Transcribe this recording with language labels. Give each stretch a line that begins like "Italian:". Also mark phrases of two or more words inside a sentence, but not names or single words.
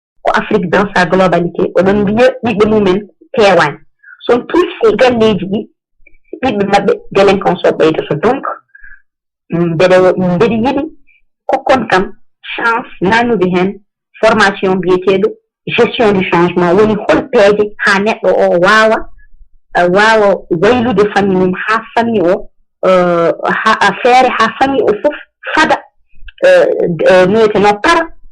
French: Afrique dans sa globalité
Fula: oɗon mbiya ɓiɓɓe mumen peewani
French: son plus
Fula: galleji ɗi ɓiɓɓe maɓɓe délinquance o ɓeydoto donc mbeɗe yiɗi kokkon kam chance nanude hen formation biyeteɗo
French: gestion du changement
Fula: woni hol peeje ha neɗɗo o wawa waylude famille mum ha famille o ha feere ha famille o fof fada no para